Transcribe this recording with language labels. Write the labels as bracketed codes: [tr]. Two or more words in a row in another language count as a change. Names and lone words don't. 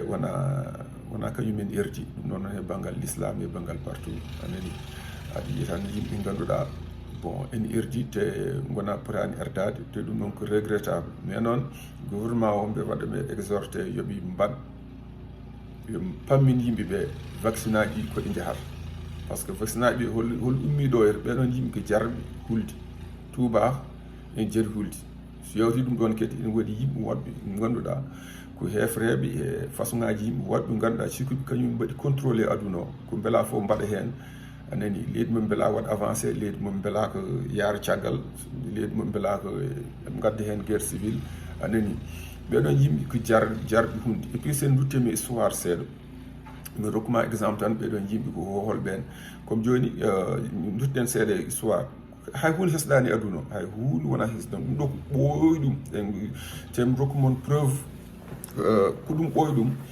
[ff] wona kañumen erdi ɗum noon e banggal l'islam e banggal partout anani aɗa yiya tan yimɓe ganduɗa bon en erdi te gona potani erdade te ɗum noon ko [fr] regrettable mais [ff] noon gouvernement o mbe waɗa ɓe exhorté yooɓi mbaɗ yo pammin yimɓe ɓe vaccine aji ɗi koɗi jahata [fr] par ce que [ff] vaccine aji ɗi hol ummiɗo e ɓeɗon yimɓe ko jarɓe hulde tuuba en jaari hulde so yawti ɗum ɗon kadi ene waɗi yimɓe woɗɓe ganduɗa ko hefreɓe e façon ngaji yimɓe woɗɓe ganduɗa sikkuɓe kañum mbaɗi contrôlé aduna o ko beela fof mbaɗa hen anani leydi mum beela waɗa avancé leydi mum beela ko yaara caggal leydi mum beela ko gadda hen guerre civile anani ɓeɗon yimɓe ko jarɓe hunde [fr] et puis [ff] sen duttemi histoire seeɗa mi rokkuma exemple tan ɓeɗon yimɓe ko hohol ɓen comme joni dutten seeɗa e histoire hay hunde hesɗani aduna o hay hunde wona hesɗan ɗum ɗo ko ɓooyi ɗum tem rokkumon preuve ko ɗum ɓooyi ɗum